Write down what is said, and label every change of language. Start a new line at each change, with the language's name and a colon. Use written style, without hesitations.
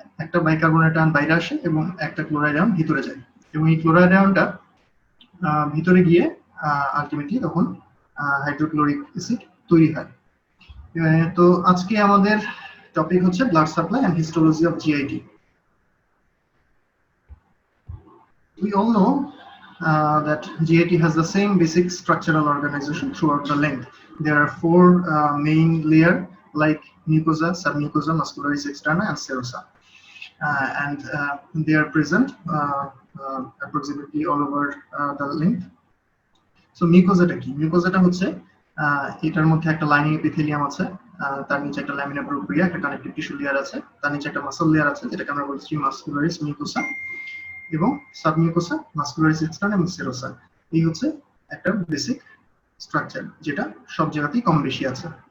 Bangla: একটা bicarbonate ion বাইরে আসে এবং একটা ক্লোরাইড আয়ন ভিতরে যায়, এবং এই ক্লোরাইড আয়নটা ভিতরে গিয়ে আলটিমেটলি তখন হাইড্রোক্লোরিক অ্যাসিড তৈরি হয়। তো আজকে আমাদের টপিক হচ্ছে blood supply and histology of GIT.
English: We all know that GIT has the same basic structural organization throughout the length. There are four main layers like mucosa, submucosa, muscularis externa, and serosa, and they are present approximately all over the length.
Bangla: So mucosa কি? mucosa হচ্ছে এটার মধ্যে একটা lining epithelium আছে, তার নিচে একটা lamina প্রোপ্রিয়া, একটা কানেক্টিভ টিস্যু লেয়ার আছে, তার নিচে একটা মাসল লেয়ার আছে যেটাকে আমরা বলছি মাসকুলারিস মিউকোসা, এবং সাবমিউকোসা, মাসকুলারিস এক্সটার্না এবং সেরোসা। এই হচ্ছে একটা বেসিক স্ট্রাকচার যেটা সব জায়গাতেই কম বেশি আছে।